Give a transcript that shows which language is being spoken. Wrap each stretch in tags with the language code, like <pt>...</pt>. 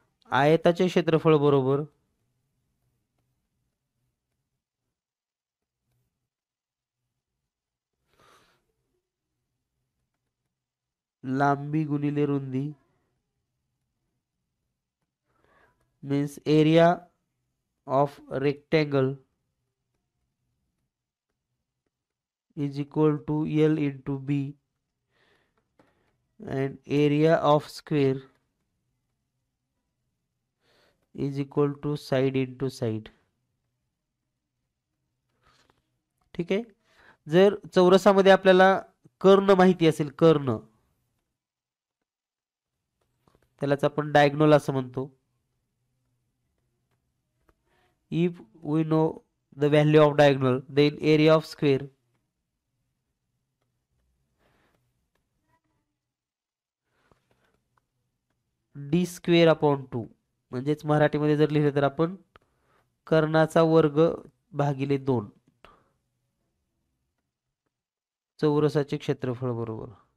<mr>आयताचे क्षेत्रफळ बरोबर लांबी गुणिले रुंदी.</mr> <en>Means area of rectangle is equal to L into B, and area of square is equal to side into side.</en> <mr>ठीक आहे. जर चौरसामध्ये आपल्याला कर्ण माहिती असेल, कर्ण, त्यालाच आपण डायगोनल असं म्हणतो.</mr> <en>If we know the value of diagonal, then area of square D square upon 2.</en> <mr>म्हणजेच मराठीमध्ये जर लिहिले तर आपण कर्णाचा वर्ग भागिले 2 चौरसाचे क्षेत्रफळ बरोबर.</mr>